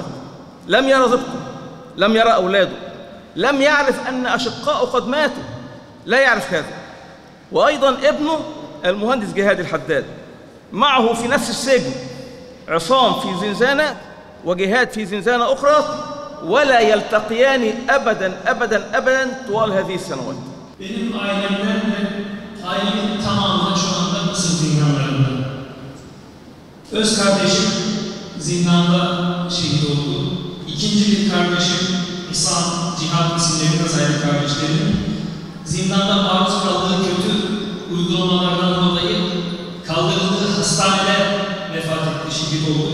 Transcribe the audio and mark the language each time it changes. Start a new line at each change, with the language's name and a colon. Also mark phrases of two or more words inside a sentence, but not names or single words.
Arabic: لم يرى زوجته، لم يرى أولاده، لم يعرف أن أشقاءه قد ماتوا، لا يعرف هذا. وأيضا ابنه المهندس جهاد الحداد معه في نفس السجن عصام في زنزانة وجهاد في زنزانة أخرى ولا يلتقيان أبدا أبدا أبدا طوال هذه السنوات.
Turkish: Benim ailemden ve ailemin tamamı şu anda Mısır zindanlarında. Öz kardeşim zindanda şehit oldu. İkinci bir kardeşim İhsan, Cihat isimlerinde sayılı kardeşlerim zindanda maruz kaldığı kötü uygulamalardan dolayı kaldırıldığı hastanede vefat etti, şehit oldu.